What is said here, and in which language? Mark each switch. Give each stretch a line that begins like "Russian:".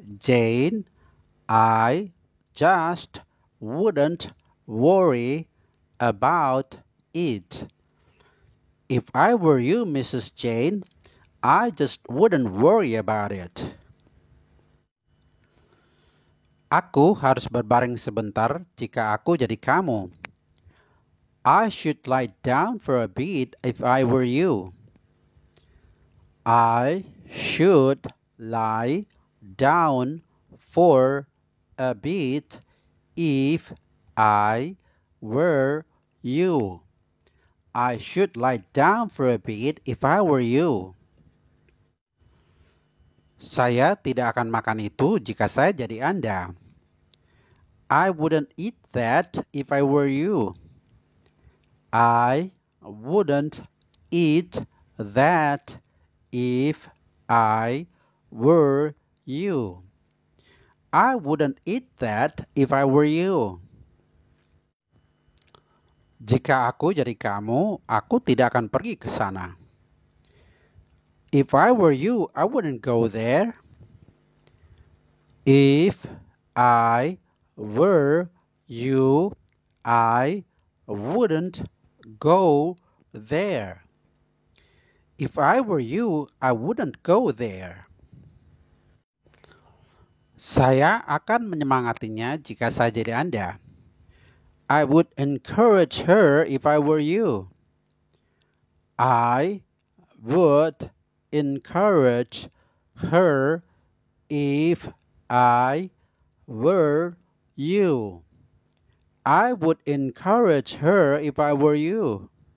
English: Jane, I just wouldn't worry about it. If I were you, Mrs. Jane, I just wouldn't worry about it.
Indonesian: Aku harus berbaring sebentar jika aku jadi kamu.
English: I should lie down for a bit if I were you. I should lie down for a bit if I were you. I should lie down for a bit if I were you.
Indonesian: Saya tidak akan makan itu jika saya jadi Anda.
English: I wouldn't eat that if I were you. I wouldn't eat that if I were you. I wouldn't eat that if I were you.
Indonesian: Jika aku jadi kamu, aku tidak akan pergi ke sana.
English: If I were you, I wouldn't go there. If I were you, I wouldn't go there. If I were you, I wouldn't go there.
Indonesian: Saya akan menyemangatinya jika saya jadi Anda.
English: I would encourage her if I were you. I would encourage her if I were you. I would encourage her if I were you.